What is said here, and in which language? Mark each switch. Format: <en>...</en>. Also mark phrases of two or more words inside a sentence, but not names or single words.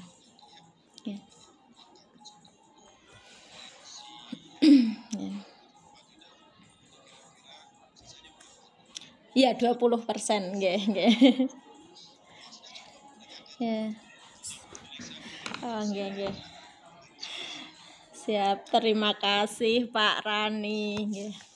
<ban>Nggih. Nggih. Iya, 20%, nggih, nggih. Ya. Oh, nggih, nggih.</ban> <id>Siap, terima kasih Pak Rani, nggih.</id>